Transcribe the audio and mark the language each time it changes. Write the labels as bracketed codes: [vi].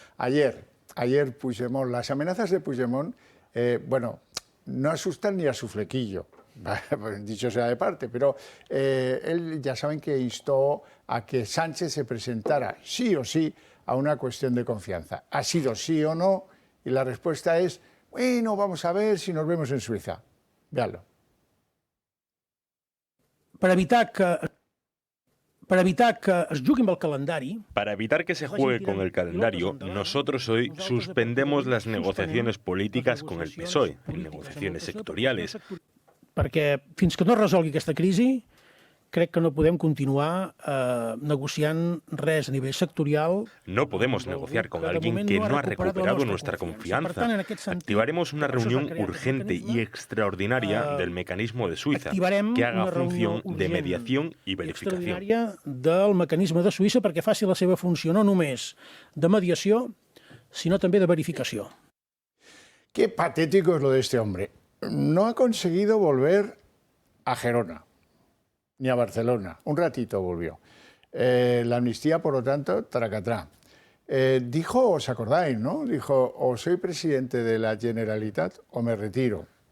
[es] Ayer Puigdemont, las amenazas de Puigdemont, bueno, no asustan ni a su flequillo, dicho sea de parte, pero él ya saben que instó a que Sánchez se presentara sí o sí a una cuestión de confianza. ¿Ha sido sí o no? Y la respuesta es, bueno, vamos a ver si nos vemos en Suiza. Véanlo. Para evitar que [ca] es jugui amb el calendari... [es] Para evitar que se juegue con el calendario, nosotros hoy suspendemos las negociaciones políticas con el PSOE, en negociaciones sectoriales. [ca] Perquè fins que no es resolgui aquesta crisi, crec que no podem continuar negociant res a nivell sectorial. [es] No podemos negociar con alguien que no ha recuperado nuestra confianza. Activaremos una reunión urgente y extraordinaria del mecanismo de Suiza, que haga función de mediación y verificación. [ca] Del mecanisme de Suïssa perquè faci la seva funció no només de mediació, sinó també de verificació. [es] Qué patético es lo de este hombre. No ha conseguido volver a Gerona, ni a Barcelona. Un ratito volvió. La amnistía, por lo tanto, tracatrá. Dijo, os acordáis, ¿no? Dijo, o soy presidente de la Generalitat o me retiro.